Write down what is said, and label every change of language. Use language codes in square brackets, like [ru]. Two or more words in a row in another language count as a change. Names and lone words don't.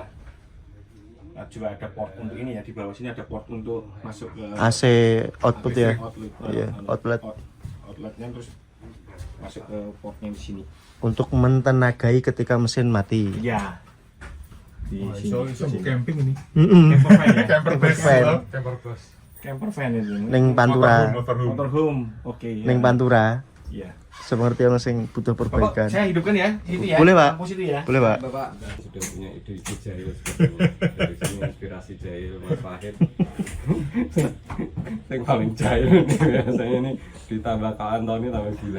[id] Nah, juga ada port untuk ini ya, di bawah sini ada port untuk masuk ke [en] AC output ya? [id] outlet. Iya, outlet. Outletnya terus masuk ke portnya di sini. Untuk mentenagai ketika mesin mati. Iya. Di iso camping ini. [en] Camper van ya? Camper bus. van. Camper bus. Camper van ini. [jv] Ning Pantura. [id] Motorhome. Motorhome. Oke. Ya. [jv] Ning Pantura. [id] Iya. Seperti yang sing butuh Bapak, perbaikan. saya hidupkan ya, itu ya. Boleh, Pak. Lampu situ ya. Boleh Pak? Bapak sudah punya ide jahil seperti itu. Dari sini inspirasi jahil Mas Fahid. Yang paling jahil ini biasanya ini ditambah Kak Antoni tambah gila.